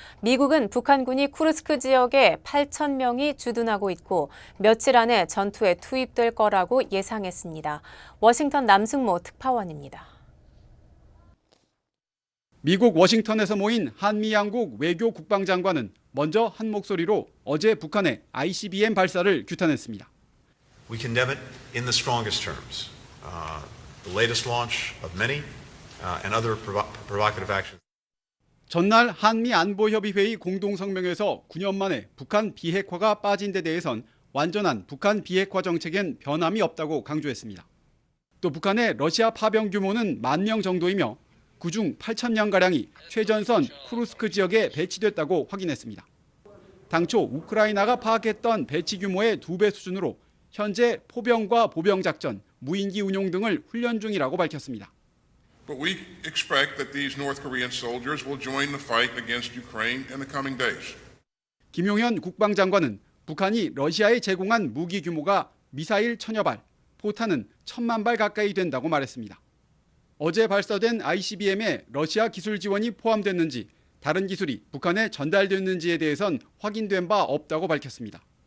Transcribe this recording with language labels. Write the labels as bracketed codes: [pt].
[ko] 미국은 북한군이 쿠르스크 지역에 8,000명이 주둔하고 있고 며칠 안에 전투에 투입될 거라고 예상했습니다. 워싱턴 남승모 특파원입니다. 미국 워싱턴에서 모인 한미 양국 외교 국방장관은 먼저 한 목소리로 어제 북한의 ICBM 발사를 규탄했습니다. [en] We condemn it in the strongest terms. The latest launch of many and other provocative actions. [ko] 전날 한미 안보협의회의 공동성명에서 9년 만에 북한 비핵화가 빠진 데 대해선 완전한 북한 비핵화 정책엔 변함이 없다고 강조했습니다. 또 북한의 러시아 파병 규모는 10,000명 정도이며 그중 8,000명가량이 최전선 쿠르스크 지역에 배치됐다고 확인했습니다. 당초 우크라이나가 파악했던 배치 규모의 2배 수준으로 현재 포병과 보병 작전, 무인기 운용 등을 훈련 중이라고 밝혔습니다. [en] But we expect that these North Korean soldiers will join the fight against Ukraine in the coming days. [ko] 김용현 국방장관은 북한이 러시아에 제공한 무기 규모가 미사일 1,000여 발, 포탄은 1,000만 발 가까이 된다고 말했습니다. 어제 발사된 ICBM에 러시아 기술 지원이 포함됐는지 다른 기술이 북한에 전달됐는지에 대해선 확인된 바 없다고 밝혔습니다.